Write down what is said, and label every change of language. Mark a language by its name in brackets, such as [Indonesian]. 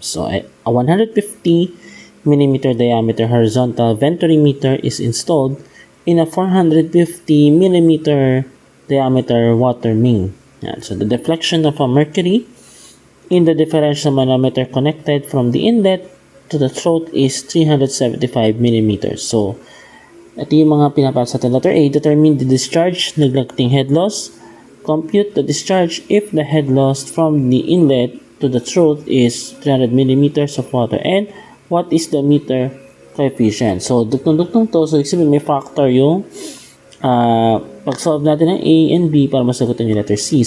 [English] So a 150 millimeter diameter horizontal venturimeter is installed in a 450 millimeter diameter water main. So the deflection of a mercury in the differential manometer connected from the inlet to the throat is 375 millimeters. [Filipino] So ito yung mga pinapasa sa letter A. [English] Determine the discharge, neglecting head loss. Compute the discharge if the head loss from the inlet to the throat is 300 millimeters of water. And what is the meter coefficient? [Filipino] So, duktong-duktong to. So, ibig may factor yung pag-solve natin ng A and B para masagutin yung letter C.